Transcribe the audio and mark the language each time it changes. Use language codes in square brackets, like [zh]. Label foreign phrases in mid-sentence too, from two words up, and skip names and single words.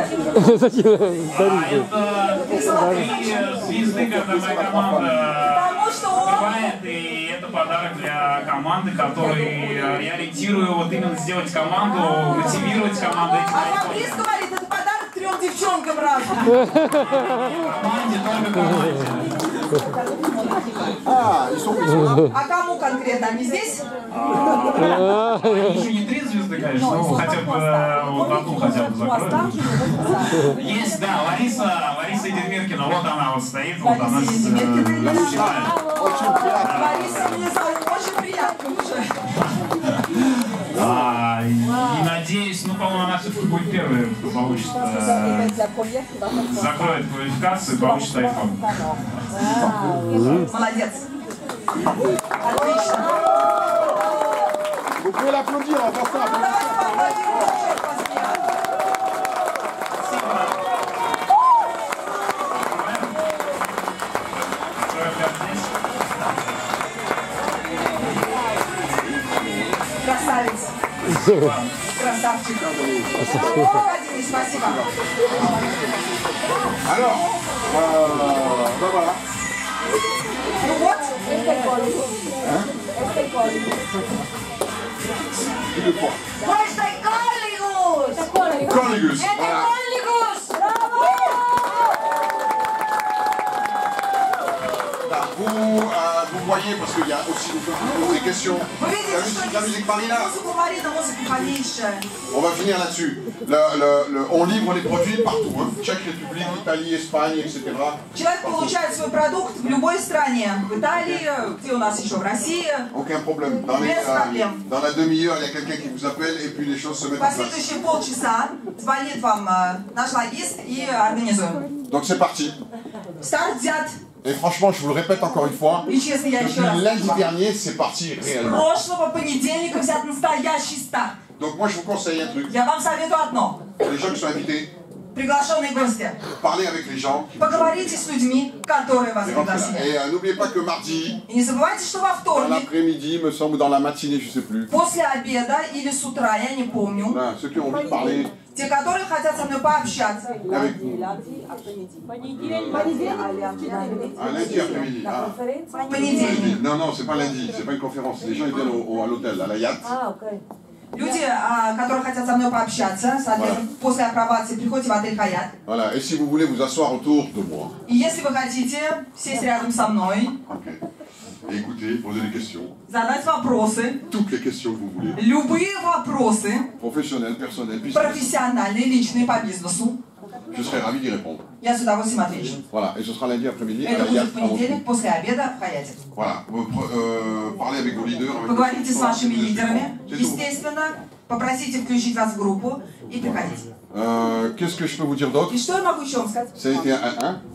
[ru] Это 3 звезды, которые моя команда открывает, и это подарок для команды, который я ориентирую вот именно сделать команду, мотивировать команду этим. А Фабрис говорит, это подарок 3 девчонкам разом. Команде, только команде. [fr] Ah, ils sont là. [ru] А кому конкретно? Они здесь? Еще не 3 звезды, конечно, но хотя бы вот одну хотя бы закроют. Есть, да, Лариса Едемиркина, вот она вот стоит, вот она начинает. Лариса, мне очень приятно уже. И надеюсь, ну, по-моему, она все-таки будет первой, кто получит, закроет квалификацию и получит iPhone. Молодец. Отлично. [fr] Vous pouvez l'applaudir, on va faire. [ru] Давайте поаплодируем еще раз. Красавец. Красавчик. Владимир, спасибо. [fr] Alors, ben voilà. [ru] Ну вот. Hashtag Colligus! Colligus, Это [fr] voilà. Colligus! Vous voyez, parce qu'il y a aussi des questions. [ru] Вы видите, что [fr] La musique Marina. [ru] музыку Марина, музыка поменьше. [fr] On va finir là-dessus. On livre les produits partout, hein. Tchèque, République, Italie, Espagne, etc. [ru] Человек получает свой продукт в любой стране. В Италии, где у нас еще, в России. [fr] Aucun problème. Dans la demi-heure, il y a quelqu'un qui vous appelle et puis les choses se mettent en place. [ru] Последующие полчаса звонит вам наш логист и организуем. [fr] Donc c'est parti. [ru] Старт взят. [fr] Et franchement, je vous le répète encore une fois, [ru] И честно, я еще раз [fr] depuis lundi [ru] скажу. [fr] dernier, c'est parti [ru] С [fr] réellement. [ru] прошлого понедельника взят настоящий старт. [fr] Donc moi, je vous conseille un truc. [ru] Я вам советую одно. [fr] Les gens qui sont invités, [ru] Приглашенные гости. [fr] parlez avec les gens. [ru] Поговорите с людьми, которые вас [fr] Et rentrez là. [ru] пригласили. [fr] Et n'oubliez pas que mardi, [ru] И не забывайте, что во [fr] dans [ru] вторник, [fr] l'après-midi, me semble, dans la matinée, je sais plus. [ru] после обеда или с утра, я не помню, [fr] Voilà, ceux qui ont envie de parler [ru] те, которые хотят со мной пообщаться, [fr] avec vous. Un lundi après-midi. Ah. [ru] в понедельник. [fr] Non, non, c'est pas lundi, c'est pas une conférence. Les gens ils viennent à l'hôtel, à la yacht. [ru] Люди, которые хотят со мной пообщаться, соответственно, после апробации приходите в отель Хаят. [fr] Voilà, et si vous voulez vous asseoir autour de moi, [ru] И если вы хотите сесть рядом со мной, [fr] ok, et écoutez, poser des questions, [ru] задать вопросы, [fr] toutes les questions que vous voulez, [ru] любые вопросы, [fr] professionnelles, personnelles, business, [ru] профессиональные, личные по бизнесу, [fr] je serai ravi d'y répondre. [ru] я с удовольствием отвечу. [fr] Voilà, et ce sera lundi après-midi à [ru] Это [fr] la [ru] будет [fr] yacht [ru] в [fr] à Moscou. [ru] понедельник после обеда в Хаяте. [fr] Voilà, parlez avec vos leaders. Avec [ru] Поговорите с вашими [fr] vos [ru] лидерами, [fr] C'est tout. [ru] естественно, попросите включить вас в группу и приходите. [fr] Qu'est-ce que je peux vous dire d'autre? [ru] И что я могу еще вам сказать? [fr] Ça a été un 1-1.